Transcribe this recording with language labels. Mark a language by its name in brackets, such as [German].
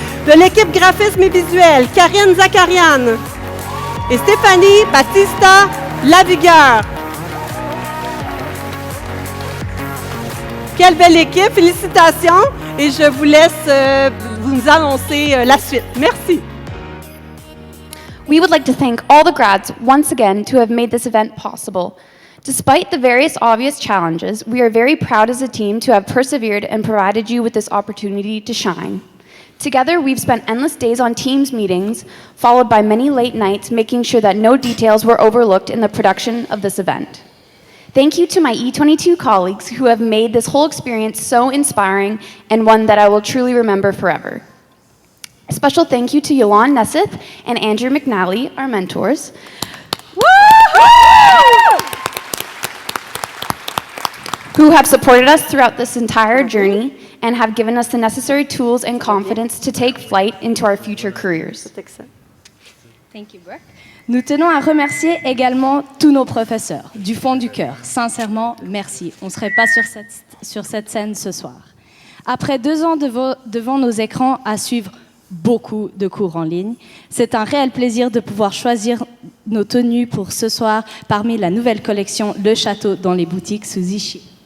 [French] De l'équipe graphisme et visuel, Karine Zakarian et Stéphanie Battista Lavigueur. Quelle belle équipe, félicitations, et je vous laisse vous annoncer la suite. Merci. [English] We would like to thank all the grads once again to have made this event possible. Despite the various obvious challenges, we are very proud as a team to have persevered and provided you with this opportunity to shine. Together, we've spent endless days on Teams meetings, followed by many late nights, making sure that no details were overlooked in the production of this event. Thank you to my E22 colleagues who have made this whole experience so inspiring and one that I will truly remember forever. A special thank you to Yolande Nesseth and Andrew McNally, our mentors, who have supported us throughout this entire journey and have given us the necessary tools and confidence to take flight into our future careers. Thank you, Brooke. [French] Nous tenons à remercier également tous nos professeurs, du fond du cœur. Sincèrement, merci. On ne serait pas sur cette scène ce soir. Après 2 ans devant nos écrans à suivre beaucoup de cours en ligne, c'est un réel plaisir de pouvoir choisir nos tenues pour ce soir parmi la nouvelle collection Le Château dans les boutiques Suzy Shear.